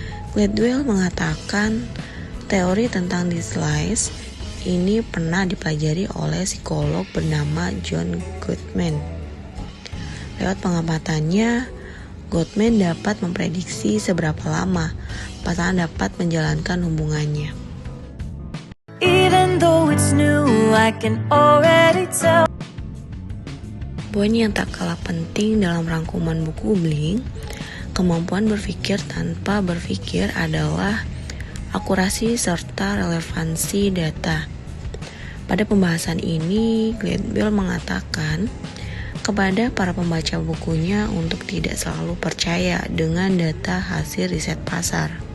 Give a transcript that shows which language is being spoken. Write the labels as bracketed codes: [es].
[id] Gladwell mengatakan teori tentang Dean Slice ini pernah dipelajari oleh psikolog bernama John Gottman. Lewat pengamatannya, Gottman dapat memprediksi seberapa lama pasangan dapat menjalankan hubungannya. [en] Even though it's new, I can already tell. [id] Poin yang tak kalah penting dalam rangkuman buku Blink, kemampuan berpikir tanpa berpikir adalah akurasi serta relevansi data. Pada pembahasan ini, Gladwell mengatakan kepada para pembaca bukunya untuk tidak selalu percaya dengan data hasil riset pasar.